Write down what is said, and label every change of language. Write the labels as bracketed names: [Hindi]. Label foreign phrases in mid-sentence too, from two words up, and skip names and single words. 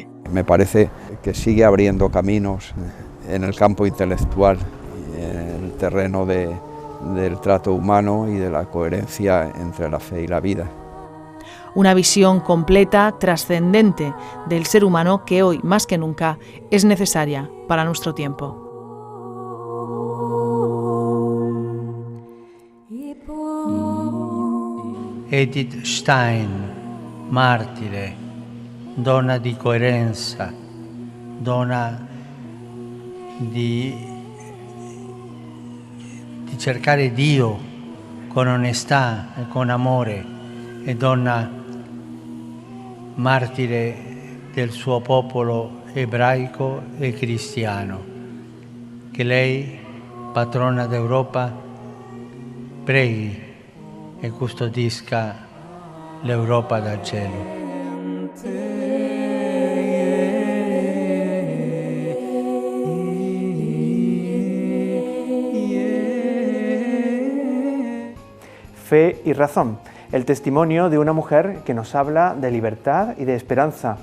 [Spanish] Me parece que sigue abriendo caminos en el campo intelectual, en el terreno del trato humano y de la coherencia entre la fe y la vida. Una visión completa, trascendente del ser humano que hoy, más que nunca, es necesaria para nuestro tiempo. [Italian] Edith Stein, martire, donna di coerenza, donna di cercare Dio con onestà e con amore, e donna martire del suo popolo ebraico e cristiano. Che lei, patrona d'Europa, preghi e custodisca l'Europa dal cielo. [Spanish] Fe y razón, el testimonio de una mujer que nos habla de libertad y de esperanza.